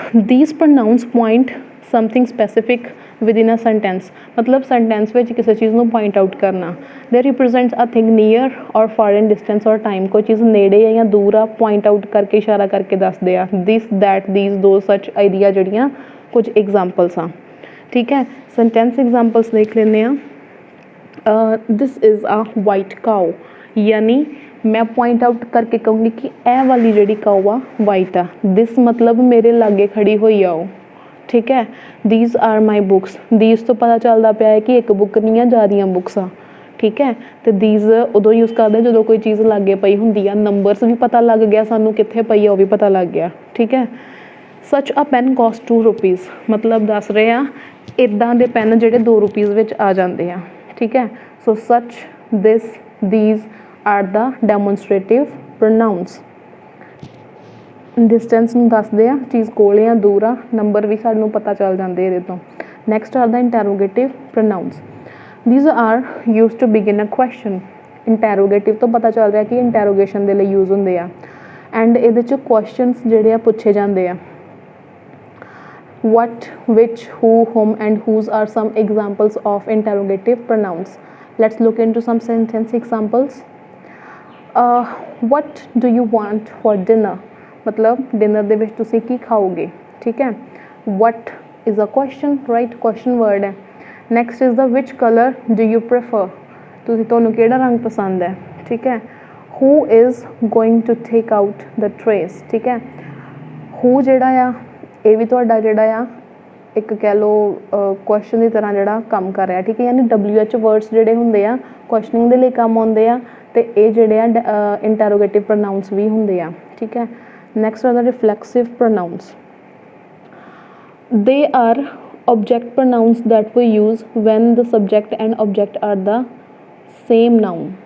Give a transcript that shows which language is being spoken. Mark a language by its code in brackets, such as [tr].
[en] these pronouns point something specific within a sentence, [pa] ਮਤਲਬ sentence ਵਿੱਚ ਕਿਸੇ ਚੀਜ਼ ਨੂੰ point out ਕਰਨਾ। [en] they represent a thing near or far in distance or time, [pa] ਕੋਈ ਚੀਜ਼ ਨੇੜੇ ਹੈ ਜਾਂ ਦੂਰ ਆ, point out ਕਰਕੇ ਇਸ਼ਾਰਾ ਕਰਕੇ ਦੱਸਦੇ ਆ। this, that, these, those, such idea ਜਿਹੜੀਆਂ ਕੁਝ ਐਗਜ਼ਾਮਪਲਸ ਆ, ਠੀਕ ਹੈ। sentence examples ਦੇਖ ਲੈਂਦੇ ਆ। [en] this is a white cow, [pa] ਯਾਨੀ ਮੈਂ ਪੁਆਇੰਟ ਆਊਟ ਕਰਕੇ ਕਹੂੰਗੀ ਕਿ ਇਹ ਵਾਲੀ ਜਿਹੜੀ ਕਾਊ ਆ ਵਾਈਟ ਆ। ਦਿਸ ਮਤਲਬ ਮੇਰੇ ਲਾਗੇ ਖੜੀ ਹੋਈ ਆ ਉਹ, ਠੀਕ ਹੈ। [en] these are my books, [pa] these ਤੋਂ ਪਤਾ ਚੱਲਦਾ ਪਿਆ ਹੈ ਕਿ ਇੱਕ ਬੁੱਕ ਨਹੀਂ ਆ, ਜ਼ਿਆਦੀਆਂ ਬੁੱਕਸ ਆ, ਠੀਕ ਹੈ। ਅਤੇ ਦੀਜ਼ ਉਦੋਂ ਯੂਜ਼ ਕਰਦੇ ਜਦੋਂ ਕੋਈ ਚੀਜ਼ ਲਾਗੇ ਪਈ ਹੁੰਦੀ ਆ। ਨੰਬਰਸ ਵੀ ਪਤਾ ਲੱਗ ਗਿਆ ਸਾਨੂੰ, ਕਿੱਥੇ ਪਈ ਆ ਉਹ ਵੀ ਪਤਾ ਲੱਗ ਗਿਆ, ਠੀਕ ਹੈ। [en] such a pen cost 2 rupees, [pa] ਮਤਲਬ ਦੱਸ ਰਹੇ ਆ ਇੱਦਾਂ ਦੇ ਪੈਨ ਜਿਹੜੇ 2 ਰੁਪੀਜ਼ ਵਿੱਚ ਆ ਜਾਂਦੇ ਆ, ਠੀਕ ਹੈ। [en] So such, this, these are the demonstrative pronouns. [pa] distance ਨੂੰ ਦੱਸਦੇ ਆ, ਚੀਜ਼ ਕੋਲ ਆ ਦੂਰ ਆ, ਨੰਬਰ ਵੀ ਸਾਨੂੰ ਪਤਾ ਚੱਲ ਜਾਂਦੇ ਇਹਦੇ ਤੋਂ। [en] next are the interrogative pronouns. these are used to begin a question. [pa] interrogative ਤੋਂ ਪਤਾ ਚੱਲ ਰਿਹਾ ਕਿ interrogation ਦੇ ਲਈ ਯੂਜ਼ ਹੁੰਦੇ ਆ ਐਂਡ ਇਹਦੇ 'ਚ questions ਜਿਹੜੇ ਆ ਪੁੱਛੇ ਜਾਂਦੇ ਆ। [en] what, which, who, whom and whose are some examples of interrogative pronouns. let's look into some sentence examples. what do you want for dinner, [pa] ਮਤਲਬ ਡਿਨਰ ਦੇ ਵਿੱਚ ਤੁਸੀਂ ਕੀ ਖਾਓਗੇ, ਠੀਕ ਹੈ। [en] what is a question, right, question word ਹੈ। next is the which color do you prefer, [pa] ਤੁਹਾਨੂੰ ਕਿਹੜਾ ਰੰਗ ਪਸੰਦ ਹੈ, ਠੀਕ ਹੈ। [en] who is going to take out the trays, [pa] ਠੀਕ ਹੈ। who ਜਿਹੜਾ ਆ ਇਹ ਵੀ ਤੁਹਾਡਾ ਜਿਹੜਾ ਆ ਇੱਕ ਕਹਿ ਲਓ ਕੁਐਸਚਨ ਦੀ ਤਰ੍ਹਾਂ ਜਿਹੜਾ ਕੰਮ ਕਰ ਰਿਹਾ, ਠੀਕ ਹੈ। ਯਾਨੀ WH ਵਰਡਸ ਜਿਹੜੇ ਹੁੰਦੇ ਆ ਕੁਐਸਚਨਿੰਗ ਦੇ ਲਈ ਕੰਮ ਆਉਂਦੇ ਆ ਅਤੇ ਇਹ ਜਿਹੜੇ ਆ ਇੰਟੈਰੋਗੇਟਿਵ ਪ੍ਰੋਨਾਊਨਸ ਵੀ ਹੁੰਦੇ ਆ, ਠੀਕ ਹੈ। [en] Next are the reflexive pronouns. They are object pronouns that we use when the subject and object are the same noun.